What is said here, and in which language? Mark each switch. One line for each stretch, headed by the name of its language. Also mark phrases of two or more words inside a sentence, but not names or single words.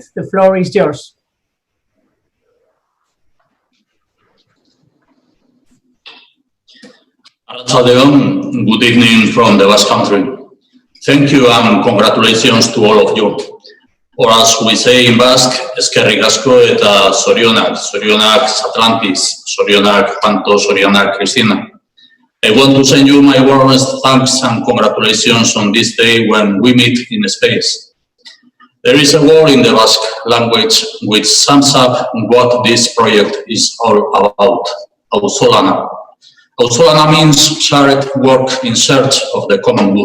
English: The floor is yours. Good evening from the Basque Country. Thank you and congratulations to all of you. Or as we say in Basque,
Basque: eskerrik asko eta zorionak, zorionak SATLANTIS, zorionak Panto, zorionak Cristina.
English: I want to send you my warmest thanks and congratulations on this day when we meet in space. There is a word in the Basque language which sums up what this project is all about, auzolana. Auzolana means shared work in search of the common good.